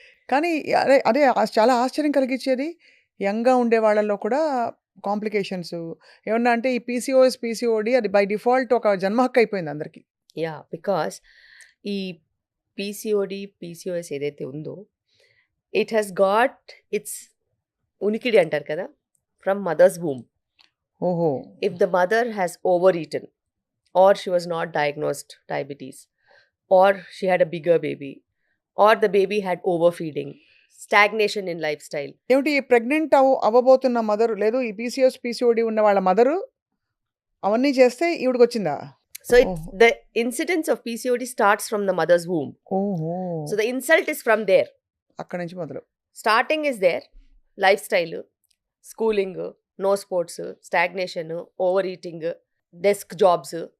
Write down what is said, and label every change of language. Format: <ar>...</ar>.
<te>కానీ అదే చాలా ఆశ్చర్యం కలిగించేది, యంగ్గా ఉండే వాళ్ళల్లో కూడా కాంప్లికేషన్స్ ఏమన్నా అంటే ఈ పీసీఓడి అది బై డిఫాల్ట్ ఒక జన్మ హక్కు అయిపోయింది అందరికి.</te> <en>yeah, because ఈ PCOS</en> <te>ఏదైతే ఉందో</te> <en>it has got its ఉనికిడి</en> <te>అంటారు కదా</te> <en>From mother's womb. ఓహో. If the mother has overeaten, or she was not diagnosed diabetes, or she had a bigger baby, or the baby had overfeeding, stagnation in lifestyle.</en> <te>ఏమిటి ఈ pregnant అవ్వబోతున్న mother లేదు ఈ PCOD ఉన్న వాళ్ళ mother అవన్నీ చేస్తే ఈవిడికి వచ్చిందా?</te> <en>So Oh. the incidence of PCOD starts from the mother's womb. ఓహో. So the insult is from there.</en> <te>అక్కడి నుంచి మొదలు.</te> <en>Starting is there. Lifestyle, schooling, no sports, stagnation, overeating, desk jobs.</en>